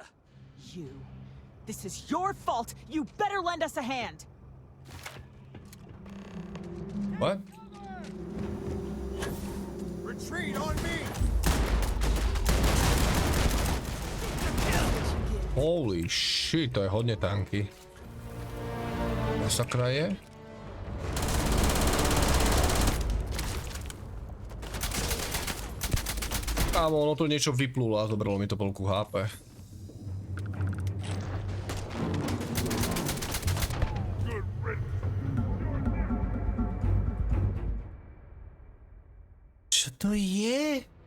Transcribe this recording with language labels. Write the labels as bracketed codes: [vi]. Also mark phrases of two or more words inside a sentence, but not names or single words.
[en] You. This is your fault. You better lend us a hand. What? Retreat on me! Holy shit, [sk] to je hodne tanky. Masakra je? Kámo, ono to niečo vyplulo a zobralo mi to polku HP. Čo to je?